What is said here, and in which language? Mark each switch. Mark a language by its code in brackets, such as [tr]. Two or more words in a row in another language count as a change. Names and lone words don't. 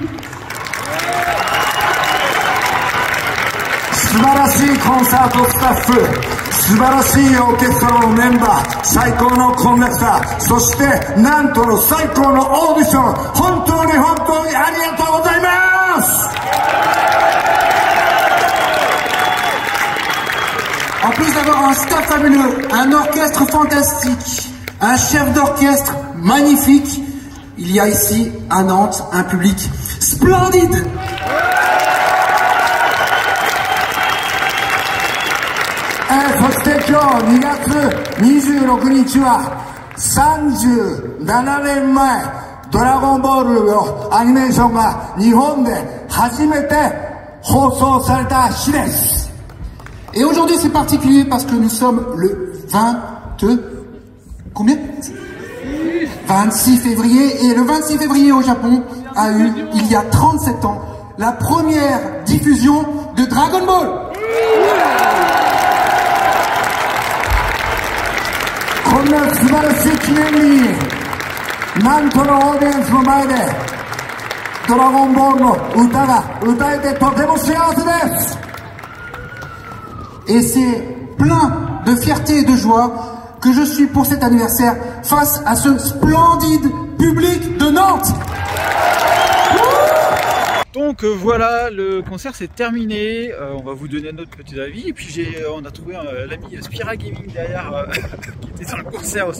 [ja] 素晴らしいコンサートスタッフ、素晴らしいオーケストラのメンバー、最高のコンダクター、そしてなんとの最高のオーディション、本当にありがとうございます [fr] 。En plus d'avoir un staff fabuleux, un orchestre fantastique, un chef d'orchestre magnifique, il y a ici à Nantes un public splendide. [ja] Et そして今日2月26日は37年前ドラゴンボールのアニメーションが日本で初めて放送された日です。 [fr] Et aujourd'hui c'est particulier parce que nous sommes le 26 février, et le 26 février au Japon a eu, il y a 37 ans, la première diffusion de Dragon Ball. [ja] こんな素晴らしい記念日に、なんとのオーディエンスの前でドラゴンボールの歌が歌えてとても幸せです。 [fr] Et c'est plein de fierté et de joie que je suis pour cet anniversaire face à ce splendide public de Nantes. Donc voilà, le concert s'est terminé. On va vous donner notre petit avis. Et puis on a trouvé l'ami Spira Gaming derrière qui était sur le concert aussi.